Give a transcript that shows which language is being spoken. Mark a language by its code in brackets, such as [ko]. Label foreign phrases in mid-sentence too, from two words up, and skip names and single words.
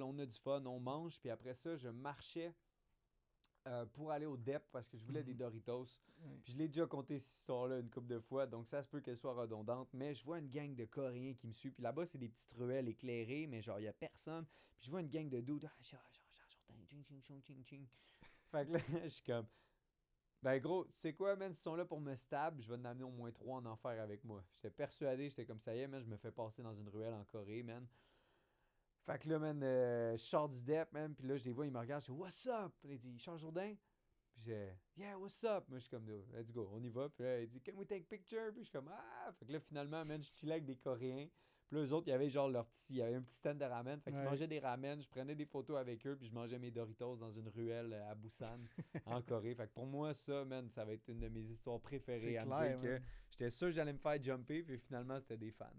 [fr] On a du fun, on mange. Puis après ça, je marchais pour aller au DEP parce que je voulais des Doritos. Ouais. Puis je l'ai déjà compté cette histoire-là une couple de fois, donc ça se peut qu'elle soit redondante. Mais je vois une gang de Coréens qui me suivent. Puis là-bas, c'est des petites ruelles éclairées, mais genre, il n'y a personne. Puis je vois une gang de dudes. Ah, ching, ching, ching, ching, ching. Fait que là, je suis comme. Ben gros, tu sais quoi, man, s'ils sont là pour me stab, je vais en amener au moins 3 en enfer avec moi. J'étais persuadé, j'étais comme ça y est, man, je me fais passer dans une ruelle en Corée, man. Fait que là, man, je sors du DEP, man, puis là, je les vois, ils me regardent, je dis « [en] What's up? [fr] » Puis là, il dit « Charles Jourdain? » Puis j'ai « [en] Yeah, what's up? [fr] » Moi, je suis comme « [en] Let's go, [fr] on y va. » Puis là, il dit « [en] Can we take picture? [fr] » Puis je suis comme « Ah! » Fait que là, finalement, man, je chillais avec des Coréens. Puis là, eux autres, il y avait genre il y avait un petit stand de ramen. Fait qu'ils Ouais. mangeaient des ramen, je prenais des photos avec eux, puis je mangeais mes Doritos dans une ruelle à Busan, en Corée. Fait que pour moi, ça, man, ça va être une de mes histoires préférées. C'est À me clair, dire que man. j'étais sûr que j'allais me faire jumper, puis finalement, c'était des fans.